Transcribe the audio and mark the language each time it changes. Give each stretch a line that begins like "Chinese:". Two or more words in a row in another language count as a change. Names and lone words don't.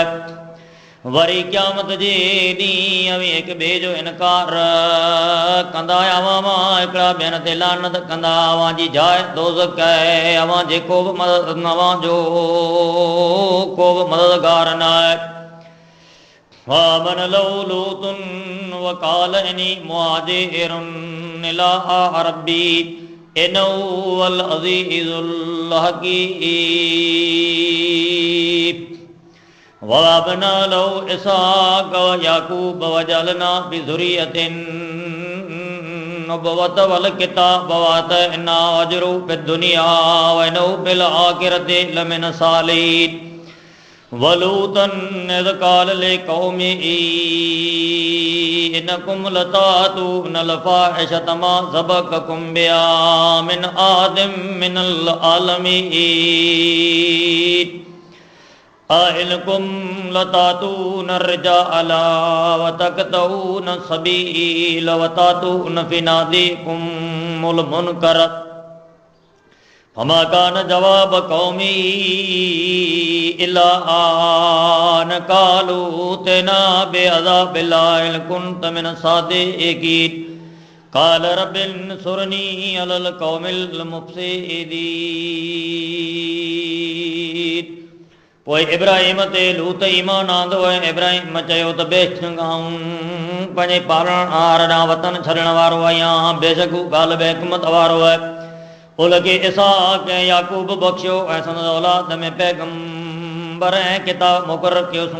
Sindhi: वरी क़यामत जे ॾींहुं हिक ॿिए जो इनकार कंदा अवां हिकिड़ा ॿियनि ते लानत कंदा। अवां जी जाइ दोज़ख आहे। अवां जेको बि मदद अवां जो को बि मददगार न आहे।
Arabic: فآمن له لوط وقال إني مهاجر إلى ربي إنه هو العزيز الحكيم. ووهبنا له إسحاق ويعقوب وجعلنا في ذريته النبوة والكتاب وآتيناه أجره في الدنيا وإنه في الآخرة لمن الصالحين. ولوطا إذ قال لقومه إنكم لتأتون الفاحشة ما سبقكم بها من أحد من العالمين. أئنكم لتأتون الرجال وتقطعون السبيل وتأتون في ناديكم المنكر. فما كان جواب قومه إلا أن قالوا ائتنا بعذاب الله إن كنت من الصادقين. قال رب انصرني على القوم المفسدين.
Sindhi: पोइ इब्राहिम ते लूत ईमान आंदो ऐं इब्राहिम चयो त बेशक आऊं पंहिंजे पालणहार ॾांहुं वतन छॾण वारो आहियां। बेशक हू ॻाल्हि बि हिकमत वारो आहे। उनखे इसहाक़ ऐं याक़ूब बख़्शियो ऐं संदसि औलाद में पैगंबर ऐं किताब मुक़ररु कयोसीं।